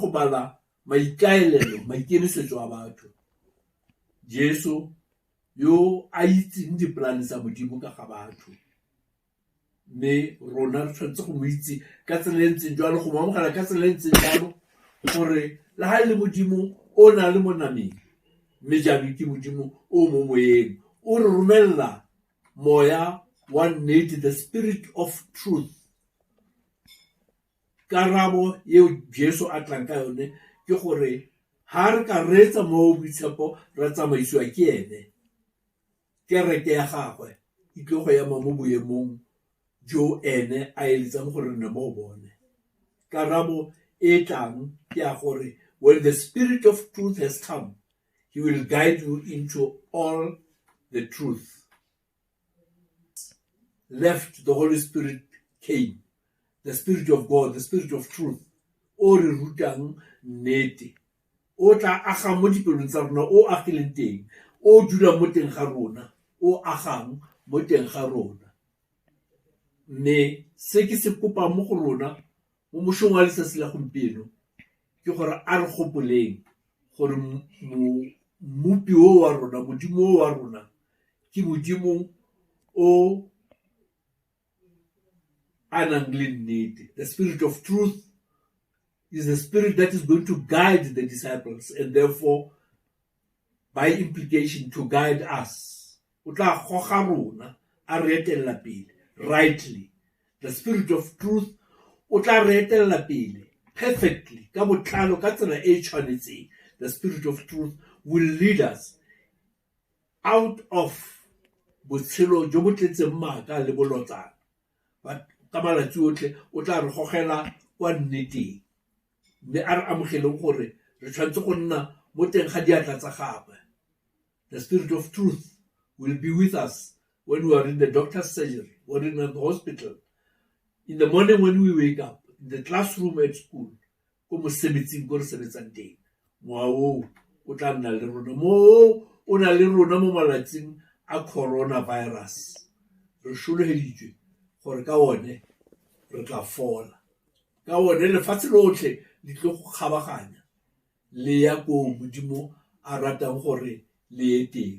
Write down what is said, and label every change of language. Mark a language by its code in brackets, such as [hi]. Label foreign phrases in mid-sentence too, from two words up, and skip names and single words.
[tn] go bala maikaelelo maikemisetso a batho Jesu yo a itseng dipolane tsa modimo ka ga batho mme rona re tshwanetse go mo itse ka tsela e ntseng jalo go mo amogela ka tsela e ntseng jalo gore le ha le modimo o na le mo nameng mme jaanong ke modimo o mo moyeng o re romella moya wa nnete [en] the spirit of truth [tn] karabo yeo Jesu a tlang ka yone ke gore ha re ka reetsa mo boitshepo ra tsamaisiwa ke ene kereke ya gagwe e tlo go ema mo boemong jo ene a eletsang gore nne mo bone karabo e tlang ke ya gore [en] when the spirit of truth has come he will guide you into all the truth left the Holy Spirit came the Spirit of God the Spirit of truth [tn] o re rutang nnete o tla aga mo dipelong tsa rona o agileng teng o dula mo teng ga rona o agang mo teng ga rona mme se ke se kopa mo go rona mo mošong wa letsatsi la gompieno ke gore a re gopoleng gore mmupi o wa rona modimo o wa rona ke modimo o a nang le nnete [en] the Spirit of truth is the spirit that is going to guide the disciples and therefore by implication to guide us [tn] o tla goga rona a re etella pele [en] rightly the Spirit of truth [tn] o tla re etella pele [en] perfectly [tn] ka botlalo ka tsela e tshwanetseng [en] the Spirit of truth will lead us out [tn] of botshelo jo bo tletseng maaka le bolotsana but ka malatsi otlhe o tla re gogela kwa nneteng mme a re amogeleng gore re tshwanetse go nna mo teng ga diatla tsa gagwe [en] the Spirit of truth will be with us when we are in the doctor's surgery or in the hospital In the morning when we wake up, in the classroom at school, [tn] ko mosebetsing ko re sebetsang teng, mowa o o tla nna le rona. Mo o na le rona mo malatsing a coronavirus. Re sholoheditswe gore ka one re tla fola. Ka one lefatshe lotlhe le tlo go kgabaganya le ya ko Modimo a ratang gore le ye teng.